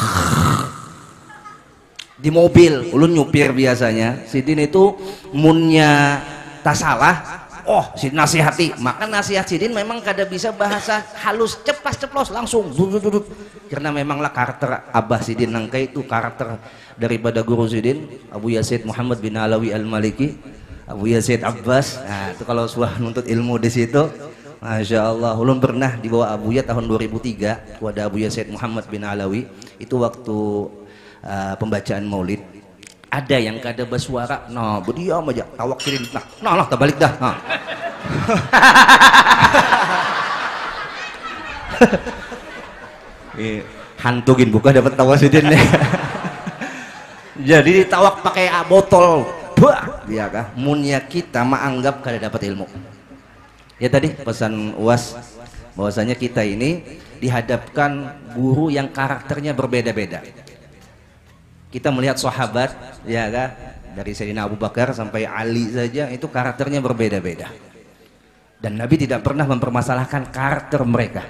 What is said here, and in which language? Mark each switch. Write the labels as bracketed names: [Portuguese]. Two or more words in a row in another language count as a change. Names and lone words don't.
[Banjar] di mobil, ulun nyupir biasanya, Sidin itu munnya tak salah, oh Sidin nasihati, maka nasihat Sidin memang kada bisa bahasa halus cepas ceplos langsung duduk, karena memanglah karakter Abah Sidin nangka itu karakter daripada guru Sidin Abu Yazid Muhammad bin Alawi Al-Maliki, Abu Yazid Abbas. Nah itu kalau suah nuntut ilmu di situ, [Arabic] ما شاء الله. [Banjar] Ulun pernah dibawa Abuya tahun 2003 kepada Abu Yazid Muhammad bin Alawi, itu waktu pembacaan maulid. Ada yang kada bersuara, nah berdiam aja, tawak Sidin, nah terbalik dah. Nah. Hantugin buka dapat tawa Sidin nih. Jadi ditawak pakai botol, bah, dia kah? Munnya kita menganggap kada dapat ilmu. Ya tadi pesan UAS bahwasanya kita ini dihadapkan guru yang karakternya berbeda-beda. Kita melihat sahabat, ya kan, dari Sayyidina Abu Bakar sampai Ali saja itu karakternya berbeda-beda. Dan Nabi tidak pernah mempermasalahkan karakter mereka.